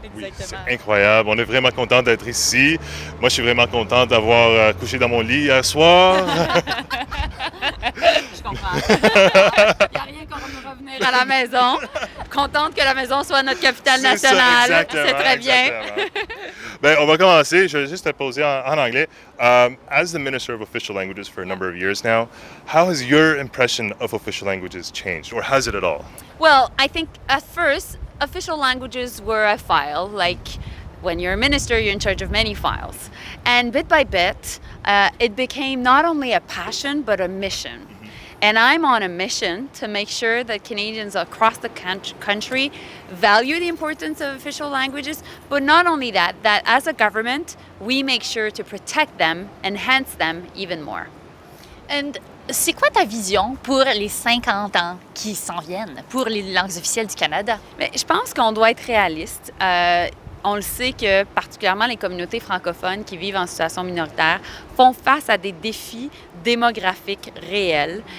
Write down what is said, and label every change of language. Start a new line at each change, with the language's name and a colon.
French: Oui, c'est incroyable. On est vraiment content d'être ici. Moi, je suis vraiment content d'avoir couché dans mon lit hier soir. Je comprends. Il n'y a rien comme revenir à la maison. Contente que la maison soit notre capitale nationale. C'est très bien. Ben, on va commencer. Je vais juste te poser en anglais.
English: As the Minister of Official Languages for a number of years now, how has your impression of official languages changed, or has it at all? Well, I think at first, official languages were a file. Like when you're a minister, you're in charge of many files. And bit by bit, it became not only a passion, but a mission. And I'm on a mission to make sure that Canadians across the country value the importance of official languages, but not only that, that as a government, we make sure to protect them, enhance them even more.
French: And c'est quoi ta vision pour les 50 ans qui s'en viennent, pour les langues officielles du Canada? Mais je pense qu'on doit être réaliste. On le sait que particulièrement les communautés francophones qui vivent en situation minoritaire font face à des défis démographiques réels.